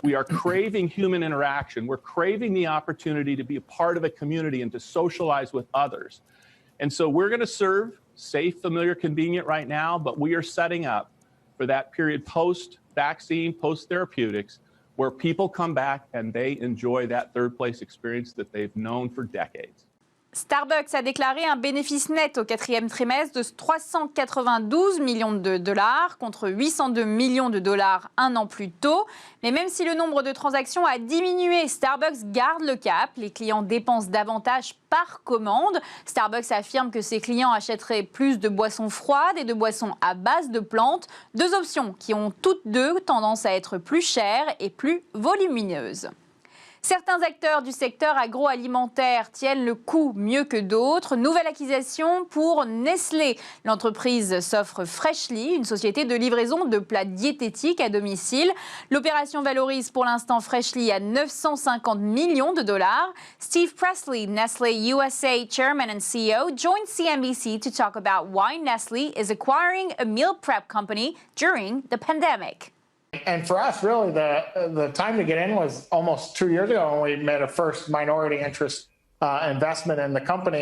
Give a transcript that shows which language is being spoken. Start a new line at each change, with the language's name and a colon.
English: We are craving human interaction. We're craving the opportunity to be a part of a community and to socialize with others. And so we're going to serve safe, familiar, convenient right now, but we are setting up for that period post-vaccine, post-therapeutics, where people come back and they enjoy that third place experience that they've known for decades.
French: Starbucks a déclaré un bénéfice net au quatrième trimestre de 392 millions de dollars contre 802 millions de dollars un an plus tôt. Mais même si le nombre de transactions a diminué, Starbucks garde le cap. Les clients dépensent davantage par commande. Starbucks affirme que ses clients achèteraient plus de boissons froides et de boissons à base de plantes. Deux options qui ont toutes deux tendance à être plus chères et plus volumineuses. Certains acteurs du secteur agroalimentaire tiennent le coup mieux que d'autres. Nouvelle acquisition pour Nestlé. L'entreprise s'offre Freshly, une société de livraison de plats diététiques à domicile. L'opération valorise pour l'instant Freshly à 950 millions de dollars.
English: Steve Presley, Nestlé USA Chairman and CEO, joined CNBC to talk about why Nestlé is acquiring a meal prep company during the pandemic. And for us, really, the time to get in was almost 2 years ago when we made a first minority interest investment in the company.